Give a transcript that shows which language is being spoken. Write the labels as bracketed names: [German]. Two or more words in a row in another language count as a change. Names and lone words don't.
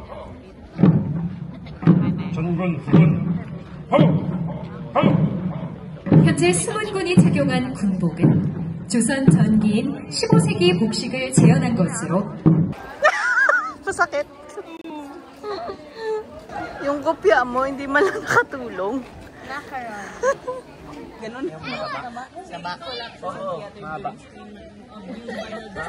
[Korean] 전군 후군 호! 호! 현재 수문군이 착용한 군복은 조선 전기인 15세기 복식을 재현한 것으로 [Filipino] Masakit. Yung kopya mo, hindi man lang nakatulong. Ganon. Sama. Oo, mahaba.